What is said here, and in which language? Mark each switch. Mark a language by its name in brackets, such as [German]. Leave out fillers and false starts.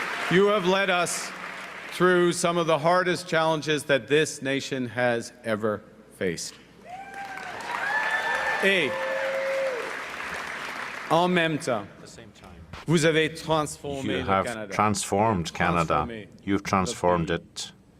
[English] You have led us through some of the hardest challenges that this nation has ever faced. [French] Et en même temps, vous avez transformé [English] You have transformed Canada. You've transformed it.